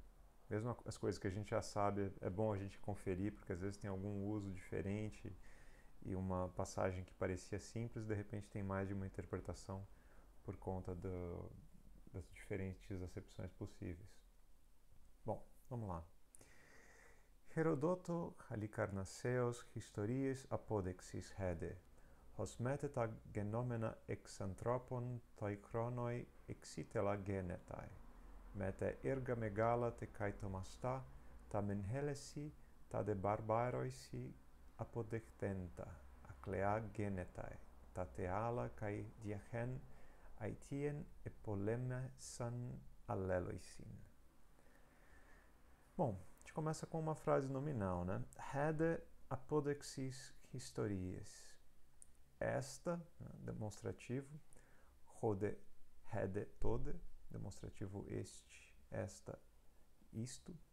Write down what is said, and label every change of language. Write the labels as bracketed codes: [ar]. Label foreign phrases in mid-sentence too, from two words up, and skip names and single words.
[pt] Mesmo as coisas que a gente já sabe, é bom a gente conferir, porque às vezes tem algum uso diferente e uma passagem que parecia simples, de repente tem mais de uma interpretação por conta das diferentes acepções possíveis. Bom, vamos lá. [el] Ἡροδότου Ἁλικαρνησσέος ἱστορίης ἀπόδεξις ἥδε, ὡς μήτε τὰ γενόμενα ἐξ ἀνθρώπων τῷ χρόνῳ ἐξίτηλα γένηται, μήτε ἔργα μεγάλα τε καὶ θωμαστά, τὰ μὲν Ἕλλησι, τὰ δὲ βαρβάροισι ἀποδεχθέντα, ἀκλεᾶ γένηται, τά τε ἄλλα καὶ δι᾽ ἣν αἰτίην ἐπολέμησαν ἀλλήλοισι. [pt] Bom, a gente começa com uma frase nominal, né? [el] ἥδε ἀπόδεξις ἱστορίης. [pt] Esta, né, demonstrativo, [el] ὅδε, ἥδε, τόδε, [pt] demonstrativo este, esta, isto.